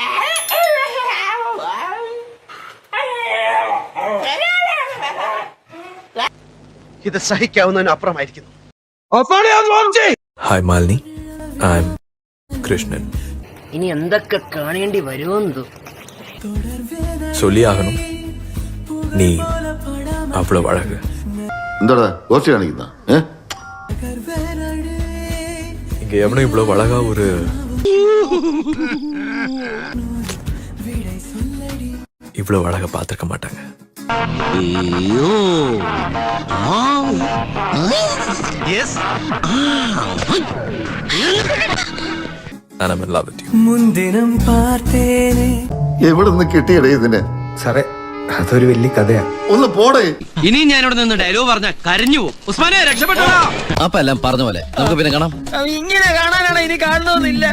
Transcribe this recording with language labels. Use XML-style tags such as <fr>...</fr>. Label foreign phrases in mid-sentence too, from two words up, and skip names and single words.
<ml>ഇത് സഹിക്കാവുന്നതിന് അപ്പുറമായിരിക്കുന്നു.</ml> <en>Hi Malini, I am Krishnan.</en> <ml>ഇനി എന്തൊക്കെ കാണേണ്ടി വരുമെന്തോ. ചൊല്ലിയാകണം നീ അവള് വഴക്ക്. എന്താടാ കുറച്ച് കാണിക്കുന്ന?</ml> <ta>இங்க எவனும் இவ்வளவு அழகா ஒரு இவ்வளவு அழகா பார்த்திருக்க மாட்டாங்க.</ta> <en>And I'm in love with you.</en> <ml>എവിടെ നിന്ന് കിട്ടിയടേ ഇതിനെ? സാറേ അതൊരു വലിയ കഥയാ. ഒന്ന് പോടേ. ഇനി ഞാനിവിടെ നിന്ന് ഡയലോഗ് പറഞ്ഞ കരഞ്ഞു പോകും. ഉസ്മാനെ രക്ഷപ്പെട്ടോ. അപ്പൊ എല്ലാം പറഞ്ഞ പോലെ നമുക്ക് പിന്നെ കാണാം. ഇങ്ങനെ കാണാനാണ് ഇനി കാണണമെന്നില്ല.</ml>